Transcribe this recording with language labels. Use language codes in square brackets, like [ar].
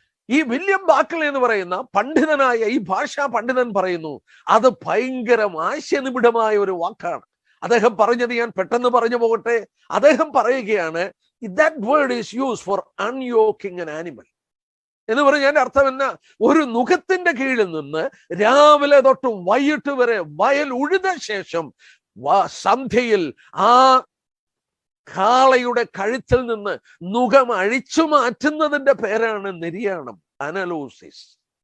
[ml] ഈ വില്യം ബാക്ലെ എന്ന് പറയുന്ന പണ്ഡിതനായ ഈ ഭാഷാ പണ്ഡിതൻ പറയുന്നു അത് ഭയങ്കര ആശയനിബിഡമായ ഒരു വാക്കാണ്. അദ്ദേഹം പറഞ്ഞത് ഞാൻ പെട്ടെന്ന് പറഞ്ഞു പോകട്ടെ. അദ്ദേഹം പറയുകയാണ്, [en] that word is used for unyoking an animal. [ml] എന്ന് പറഞ്ഞാൽ അർത്ഥം എന്നാ? ഒരു നുഖത്തിന്റെ കീഴിൽ നിന്ന് രാവിലെ തൊട്ട് വൈകിട്ട് വരെ വയൽ ഉഴുത ശേഷം സന്ധ്യയിൽ ആ കാളയുടെ കഴുത്തിൽ നിന്ന് നുഖം അഴിച്ചു മാറ്റുന്നതിന്റെ പേരാണ് നിര്യാണം, അനലൂസിസ്.